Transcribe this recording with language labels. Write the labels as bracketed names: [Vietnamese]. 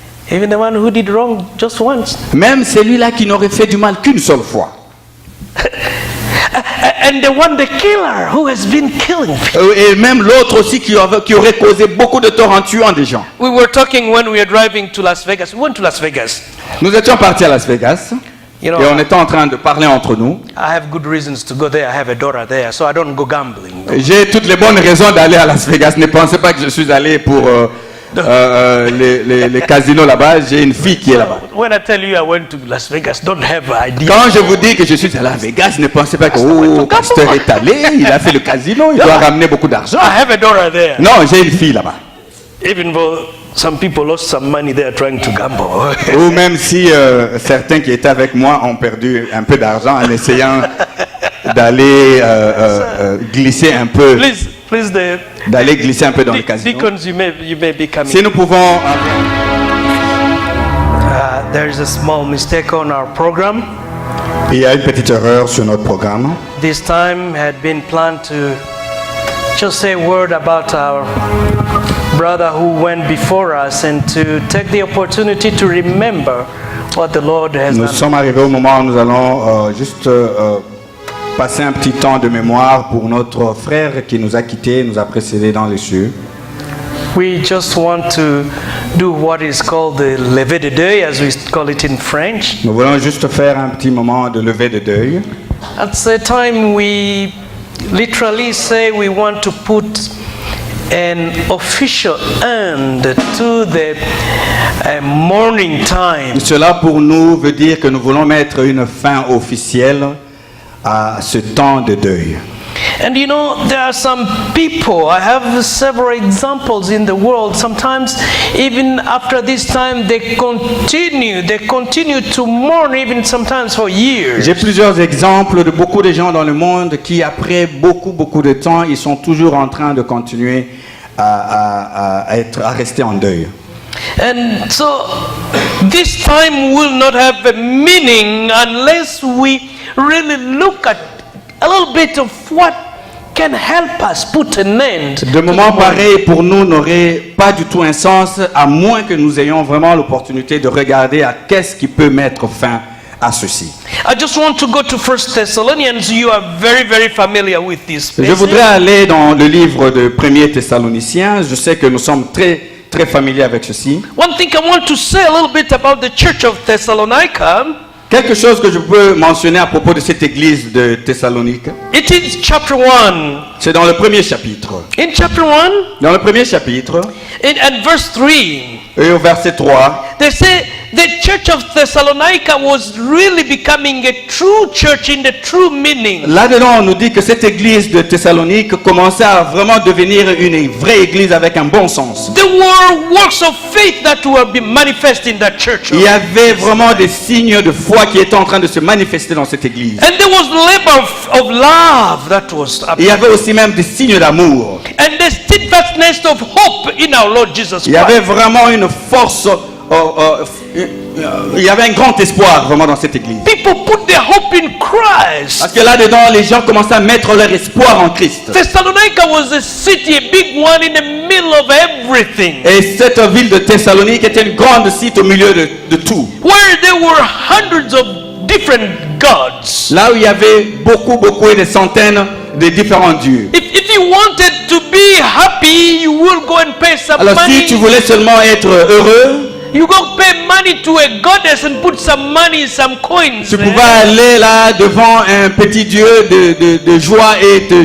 [English] Even the one who did wrong just once. [French] Même celui-là qui n'aurait fait du mal qu'une seule fois. [English] And the killer who has been killing people. [French] Et même l'autre aussi qui aurait causé beaucoup de tort en tuant des gens. [English] We were talking when we were driving to Las Vegas. We went to Las Vegas. [French] Nous étions partis à Las Vegas [English] You know, [French] et on était en train de parler entre nous. [English] I have good reasons to go there. I have a daughter there, so I don't go gambling. [French] J'ai toutes les bonnes raisons d'aller à Las Vegas. Ne pensez pas que je suis allé pour les casinos là-bas. J'ai une fille qui est là-bas. [English] When I tell you I went to Las Vegas, don't have an idea. [French] Quand je vous dis que je suis allé à Vegas, ne pensez pas que oh, pasteur est allé, il a fait le casino, il doit ramener beaucoup d'argent. [English] I have a daughter there. [French] Non, j'ai une fille là-bas. [English] Even though some people lost some money there trying to gamble. [French] Ou même si certains qui étaient avec moi ont perdu un peu d'argent en essayant d'aller glisser un peu, [English] Please, [French] d'aller glisser un peu dans le casino. [English] deacons, you may be coming. [French] Si nous pouvons, [English] There is a small mistake on our program. [French] il y a une petite erreur sur notre programme. [English] This time had been planned to just say a word about our brother who went before us and to take the opportunity to remember what the Lord has [French] Nous [English] done. [French] sommes arrivés au moment où nous allons juste passer un petit temps de mémoire pour notre frère qui nous a quittés, nous a précédés dans les cieux. [English] We just want to do what is called the [French] lever de deuil, [English] as we call it in French. [French] Nous voulons juste faire un petit moment de levée de deuil. [English] At the time we literally say we want to put an official end to the mourning time. [French] Cela pour nous veut dire que nous voulons mettre une fin officielle à ce temps de deuil. [English] And you know, there are some people, I have several examples in the world, sometimes even after this time they continue to mourn even sometimes for years. [French] J'ai plusieurs exemples de beaucoup de gens dans le monde qui après beaucoup de temps, ils sont toujours en train de continuer à rester en deuil. [English] And so this time will not have a meaning unless we really look at a little bit of what can help us put an end. [French] De moments pareils pour nous n'auraient pas du tout un sens à moins que nous ayons vraiment l'opportunité de regarder à qu'est-ce qui peut mettre fin à ceci. [English] I just want to go to 1 Thessalonians. You are very familiar with this [French] Je [English] passage. [French] voudrais aller dans le livre de 1er Thessaloniciens. Je sais que nous sommes très familiers avec ceci. [English] One thing I want to say a little bit about the church of Thessalonica. [French] Quelque chose que je peux mentionner à propos de cette église de Thessalonique, [English] It is chapter 1. [French] c'est dans le premier chapitre. [English] In chapter 1, [French] Dans le premier chapitre, [English] and verse 3, [French] et au verset 3, [English] they say the church of Thessalonica was really becoming a true church in the true meaning. [French] là-dedans on nous dit que cette église de Thessalonique commençait à vraiment devenir une vraie église avec un bon sens. [English] There were works of faith that were being manifest in that church. [French] Il y avait vraiment des signes de foi qui étaient en train de se manifester dans cette église. [English] And there was labor of love that was [French] Il y avait aussi même des signes d'amour. [English] and the steadfastness of hope in our Lord Jesus [French] Il y avait [English] Christ. [French] vraiment une force, il y avait un grand espoir vraiment dans cette église. [English] People put their hope in Christ. [French] Parce que là-dedans, les gens commençaient à mettre leur espoir en Christ. [English] Thessalonica was a city, a big one in the middle of everything, [French] Et cette ville de Thessalonique était une grande site au milieu de tout. [English] where there were hundreds of different gods. [French] Là où il y avait beaucoup et des centaines de différents dieux. [English] If you wanted to be happy, you will go and pay some [French] Alors si [English] money. [French] tu voulais seulement être heureux, [English] You go pay money to a goddess and put some money, some coins. [French] tu [English] there. [French] pouvais aller là devant un petit dieu de joie et